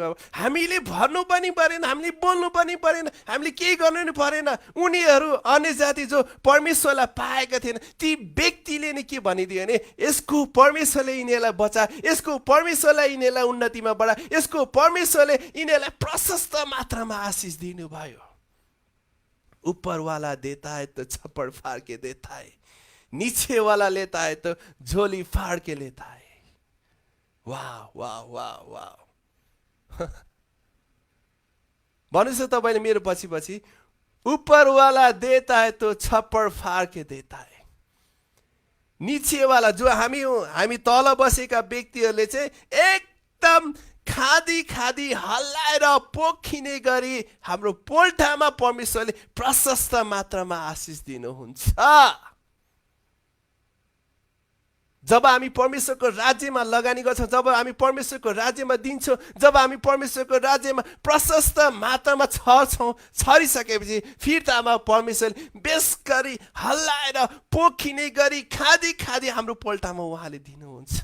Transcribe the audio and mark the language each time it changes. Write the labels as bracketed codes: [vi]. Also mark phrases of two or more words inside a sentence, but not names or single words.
[ne] हामीले भन्नु पनि परेन, हामीले बोल्नु पनि परेन, हामीले केही गर्नु पनि परेन। उनीहरू अन्य जाति जो परमेश्वरलाई पाएका थिएन ती व्यक्तिले नै के भनिदियो भने यसको परमेश्वरले यिनीहरूलाई बचायो, यसको परमेश्वरलाई यिनीहरूलाई उन्नतिमा बढायो, यसको परमेश्वरले यिनीहरूलाई प्रशस्त मात्रामा आशिष दिनुभयो। [hi] ऊपर वाला देता है तो छप्पड़ फाड़ के देता है, नीचे वाला लेता है तो झोली फाड़ के लेता है। वाह वाह वाह वाह। [ne] भन्नुहोस् तपाईले मेरो पछि पछि, [hi] ऊपर वाला देता है तो छप्पड़ फाड़ के देता है, नीचे वाला [ne] जो हामी तल बसेका व्यक्तिहरूले चाहिँ एकदम खादी खादी हल्लाएर पोखिने गरी हाम्रो पोल्टामा परमेश्वरले प्रशस्त मात्रामा आशिष दिनुहुन्छ। जब हामी परमेश्वरको राज्यमा लगानी गर्छौँ, जब हामी परमेश्वरको राज्यमा दिन्छौँ, जब हामी परमेश्वरको राज्यमा प्रशस्त मात्रामा छरिसकेपछि फिर्तामा परमेश्वरले बेस गरी हल्लाएर पोखिने गरी खादी खादी हाम्रो पोल्टामा उहाँले दिनुहुन्छ।